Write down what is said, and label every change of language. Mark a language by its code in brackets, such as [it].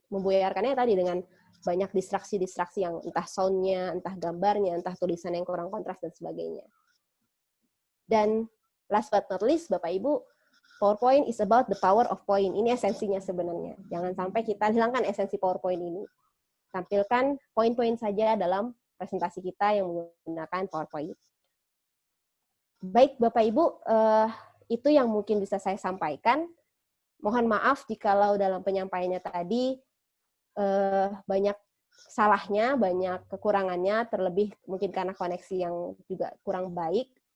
[id] Membuyarkannya tadi dengan banyak distraksi-distraksi yang entah sound-nya, entah gambarnya, entah tulisan yang kurang kontras, dan sebagainya. [en] Dan last but not least, Bapak Ibu, PowerPoint is about the power of point. [id] Ini esensinya sebenarnya. Jangan sampai kita hilangkan esensi PowerPoint ini. Tampilkan poin-poin saja dalam presentasi kita yang menggunakan PowerPoint. Baik, Bapak Ibu, itu yang mungkin bisa saya sampaikan. Mohon maaf jikalau dalam penyampaiannya tadi banyak salahnya, banyak kekurangannya, terlebih mungkin karena koneksi yang juga kurang baik.